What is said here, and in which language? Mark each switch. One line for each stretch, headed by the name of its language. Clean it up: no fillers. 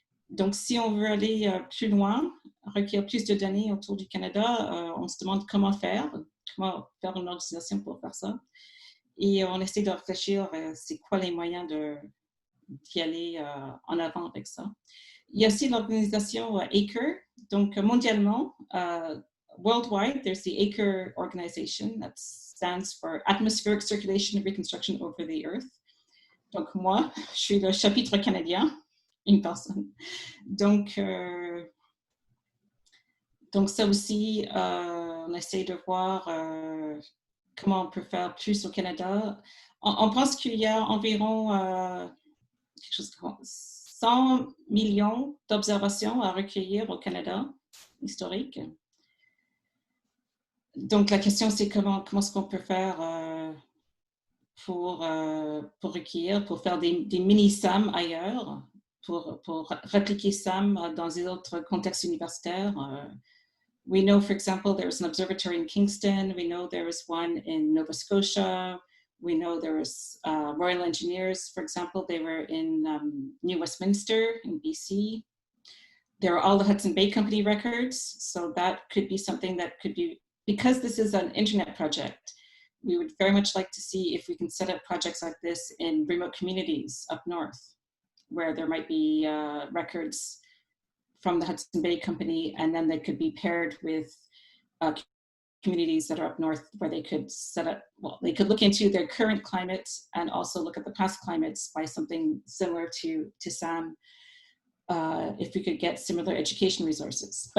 French: Donc, si on veut aller plus loin, recueillir plus de données autour du Canada, on se demande comment faire une organisation pour faire ça. Et on essaie de réfléchir c'est quoi les moyens d'y aller en avant avec ça. Il y a aussi l'organisation ACRE. Donc, mondialement,
English: worldwide, there's the ACRE organization that stands for Atmospheric Circulation and Reconstruction Over the Earth.
French: Donc, moi, je suis le chapitre canadien, une personne. Donc ça aussi, on essaie de voir comment on peut faire plus au Canada. On pense qu'il y a environ quelque chose comme 100 millions d'observations à recueillir au Canada, historique. Donc, la question, c'est comment est-ce qu'on peut faire pour recueillir, pour faire des mini-SAM ailleurs, pour répliquer SAM dans des autres contextes universitaires.
English: We know, for example, there's an observatory in Kingston. We know there is one in Nova Scotia. We know there was Royal Engineers, for example, they were in New Westminster in BC. There are all the Hudson Bay Company records. So that could be something that could be, because this is an internet project, we would very much like to see if we can set up projects like this in remote communities up north, where there might be records from the Hudson Bay Company, and then they could be paired with communities that are up north, where they could set up, well, they could look into their current climate and also look at the past climates by something similar to SAM, if we could get similar education resources.